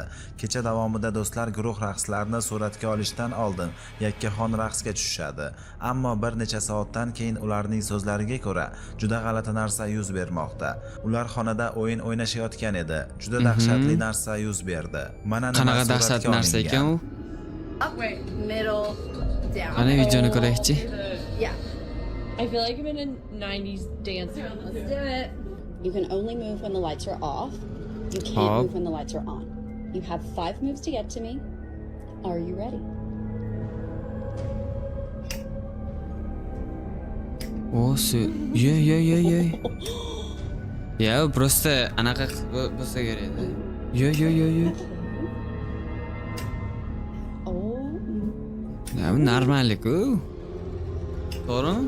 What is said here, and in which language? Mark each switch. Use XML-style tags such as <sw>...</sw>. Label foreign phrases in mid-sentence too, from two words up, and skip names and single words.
<uz>Kecha davomida do'stlar guruh raqslarini suratga olishdan oldin yakkaxon raqsga tushishadi. Ammo bir necha soatdan keyin ularning so'zlariga ko'ra juda g'alati narsa yuz bermoqda. Ular xonada o'yin o'ynashayotgan edi. Juda dahshatli narsa yuz berdi. Qanaqa dahshatli narsa ekan u?</uz> <en>Wait, middle, down.</en> <uz>Qani videoni ko'raylik-chi.</uz> <en>Yeah. I feel like I'm in a 90s dance. Let's do it. You can only move when the lights are off. You can't Hop. move when the lights are on. You have 5 moves to get to me. Are you ready? Yo.</en> <uz>Ya, просто anaqa bo'lsa kerak edi. Yo. Oh. Ya, bu normallik-ku. To'g'rimi?</uz>